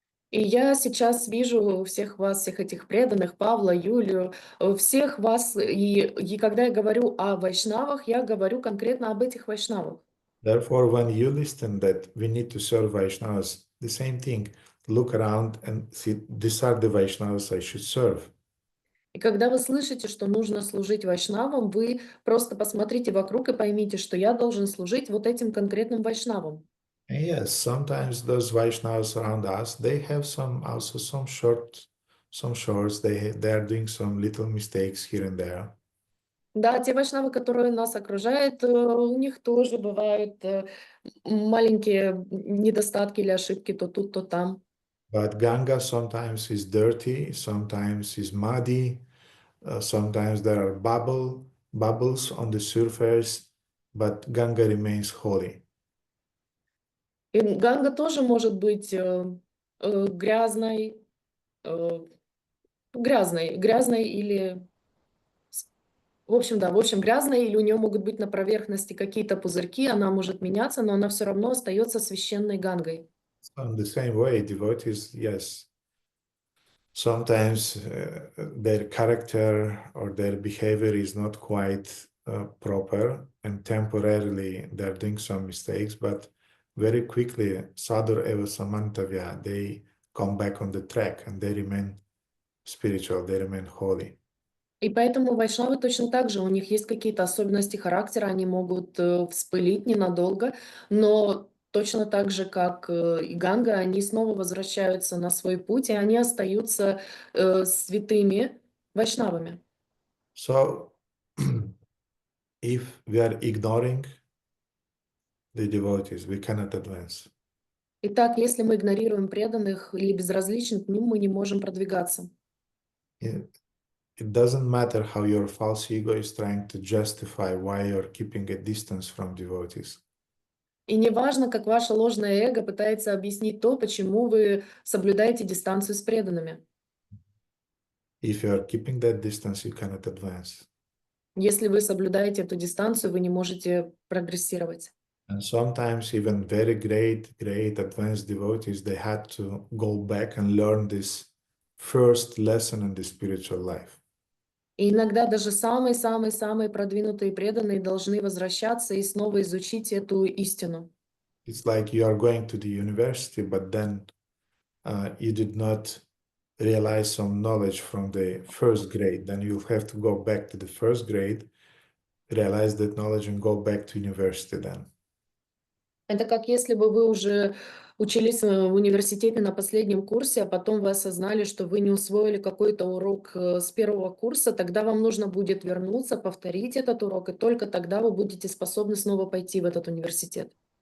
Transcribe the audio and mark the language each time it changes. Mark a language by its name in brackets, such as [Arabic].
[Russian] И я сейчас вижу всех вас, всех этих преданных, Павла, Юлию, всех вас, и когда я говорю о вайшнавах, я говорю конкретно об этих вайшнавах. [English] Therefore, when you listen that we need to serve Vaishnavas, the same thing, look around and see, these are the Vaishnavas I should serve. [Russian] И когда вы слышите, что нужно служить вайшнавам, вы просто посмотрите вокруг и поймите, что я должен служить вот этим конкретным вайшнавам. [English] And yes, sometimes those Vaishnavas around us, they have some shorts, they are doing some little mistakes here and there. [Russian] Да, те вайшнавы, которые нас окружают, у них тоже бывают маленькие недостатки или ошибки то тут, то там. [English] But Ganga sometimes is dirty, sometimes is muddy, sometimes there are bubbles on the surface, but Ganga remains holy. [Russian] И Ганга тоже может быть грязной, грязной или, в общем, да, в общем, грязной, или у нее могут быть на поверхности какие-то пузырьки, она может меняться, но она все равно остается священной Гангой. [English] So in the same way, devotees, yes, sometimes their character or their behavior is not quite proper, and temporarily they're doing some mistakes, but very quickly, [Sanskrit] sadhur eva samantavya, [English] they come back on the track and they remain spiritual, they remain holy. [Russian] И поэтому вайшнавы точно так же, у них есть какие-то особенности характера, они могут вспылить ненадолго, но точно так же, как и Ганга, они снова возвращаются на свой путь, и они остаются святыми вайшнавами. [English] So, if we are ignoring the devotees, we cannot advance. [Russian] Итак, если мы игнорируем преданных или безразличны к ним, мы не можем продвигаться. [English] It doesn't matter how your false ego is trying to justify why you're keeping a distance from devotees. [Russian] И не важно, как ваше ложное эго пытается объяснить то, почему вы соблюдаете дистанцию с преданными. [English] If you are keeping that distance, you cannot advance. [Russian] Если вы соблюдаете эту дистанцию, вы не можете прогрессировать. [English] And sometimes even very great advanced devotees, they had to go back and learn this first lesson in the spiritual life. [Russian] И иногда даже самые-самые-самые продвинутые преданные должны возвращаться и снова изучить эту истину. [English] It's like you are going to the university, but then you did not realize some knowledge from the first grade. Then you'll have to go back to the first grade, realize that knowledge, and go back to university then. [Russian] Это как если бы вы уже учились в университете на последнем курсе, а потом вы осознали, что вы не усвоили какой-то урок с первого курса, тогда вам нужно будет вернуться, повторить этот урок, и только тогда вы будете способны снова пойти в этот университет.